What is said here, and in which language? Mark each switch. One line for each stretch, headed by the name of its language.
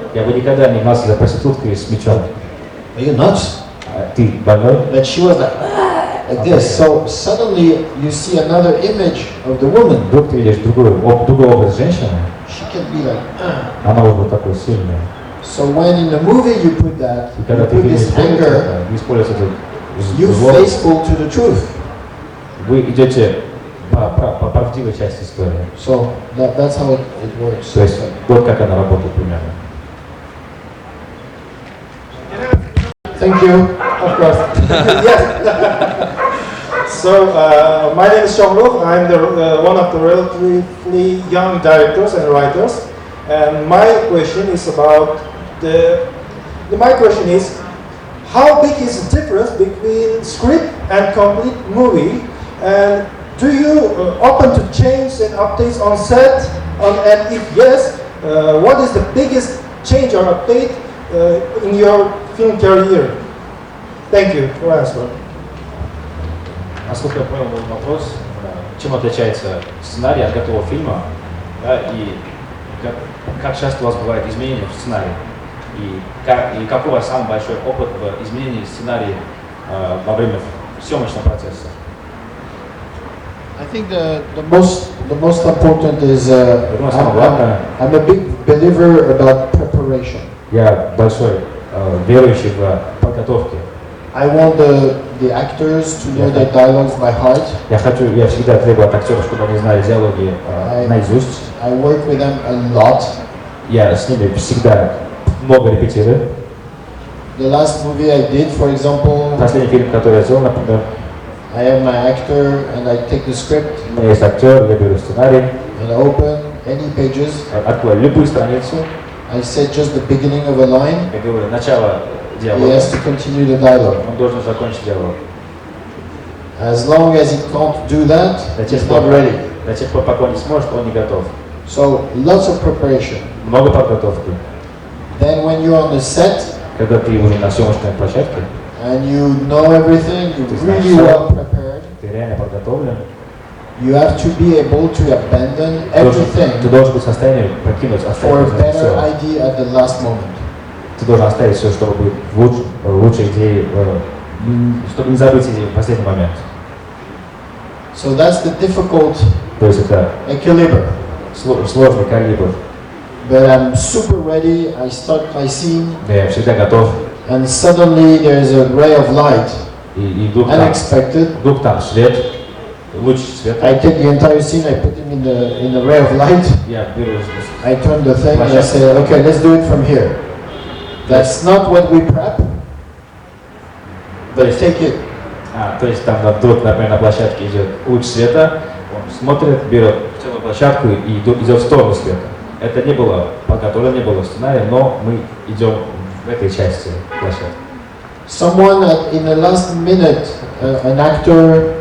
Russian: Я бы никогда не гнался за проституткой с мечом.
English: Are you nuts?
Russian: Ты больной?
English: But she was like this. So suddenly you see another image of the woman.
Russian: Вдруг ты видишь другой образ женщины.
English: She can be like.
Russian: Она может быть такой сильной.
English: So when in the movie you put that,
Russian: И
English: you
Russian: когда ты
English: put
Russian: видишь
English: this anger,
Russian: используешь это
English: you
Russian: зло,
English: faithful to the truth.
Russian: вы идете по правдивой части истории.
English: So that's how it works.
Russian: То есть вот как она работает примерно.
English: Thank you, of course. Yes. So, my name is Shomruk. I'm one of the relatively young directors and writers. And my question is about my question is, how big is the difference between script and complete movie? And do you open to change and updates on set? And if yes, what is the biggest change or update in your film career? Thank you for answering.
Russian: Насколько я понял был вопрос, чем отличается сценарий от готового фильма, да, и как часто у вас бывает изменения в сценарии, и какой у вас самый большой опыт в изменении сценария во время съемочного процесса?
English: I think the most important is I'm a big believer about preparation.
Russian: Я большой верующий в подготовке.
English: I want the actors to know their dialogues by heart.
Russian: Я всегда требую от актеров, чтобы они знали диалоги наизусть.
English: I work with them a lot.
Russian: Я с ними всегда много репетирую.
English: The last movie I did, for example,
Russian: Последний фильм, который я сделал, например,
English: I have my actor and I take the script
Russian: у меня есть актер, я беру сценарий,
English: and I open any pages.
Russian: открою любую страницу.
English: I said just the beginning of a line.
Russian: Я говорю, начало
English: He
Russian: диалога.
English: has to continue the dialogue.
Russian: Он должен закончить диалог.
English: As long as he can't do that, he's not ready.
Russian: До тех пор, пока он не сможет, он не готов.
English: So lots of preparation.
Russian: Много подготовки.
English: Then when you're on the set
Russian: Когда ты уже на съемочной площадке,
English: and you know everything, you're really well prepared.
Russian: ты реально подготовлен.
English: You have to be able to abandon everything
Russian: Ты должен быть в состоянии покинуть,
English: for a
Russian: оставить
English: better
Russian: все.
English: idea at the last moment.
Russian: Ты должен оставить все, чтобы быть лучшей идеей, чтобы не забыть идею в последний момент.
English: So that's the difficult
Russian: То есть это
English: equilibrium.
Russian: сложный калибр.
English: But I'm super ready. I start my scene,
Russian: Я всегда готов.
English: and suddenly there's a ray of light,
Russian: И вдруг там свет, луч света.
English: I take the entire scene, I put him in the ray of light.
Russian: Я беру
English: I turn the thing and I say, okay, let's do it from here. That's not what we prep, but take it.
Russian: То есть там вдруг, например, на площадке идет луч света, он смотрит, берет целую площадку и идет в сторону света. Это не было подготовлено, не было сценария, но мы идем в этой части площадки.
English: Someone in the last minute, an actor,